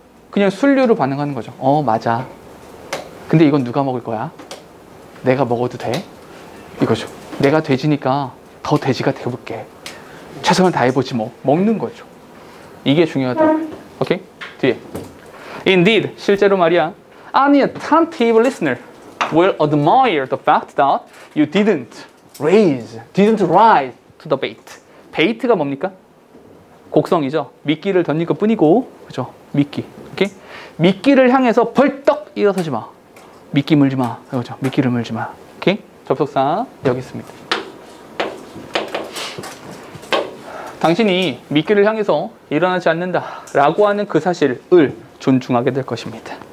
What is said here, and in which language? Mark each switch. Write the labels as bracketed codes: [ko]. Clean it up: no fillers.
[ko] 그냥 순류로 반응하는 거죠. 맞아. 근데 이건 누가 먹을 거야? 내가 먹어도 돼? 이거죠. 내가 돼지니까 더 돼지가 되어볼게. 최선을 다해보지 뭐. 먹는 거죠. 이게 중요하다. 오케이? 뒤에. [en] Indeed, [ko] 실제로 말이야. [en] Any attentive listener will admire the fact that you didn't rise to the bait. [ko] bait가 뭡니까? 곡성이죠. 미끼를 던질 것 뿐이고, 그죠? 미끼. 오케이? 미끼를 향해서 벌떡 일어서지 마. 미끼 물지 마. 그죠? 미끼를 물지 마. 오케이? 접속사 여기 있습니다. 당신이 미끼를 향해서 일어나지 않는다 라고 하는 그 사실을 존중하게 될 것입니다.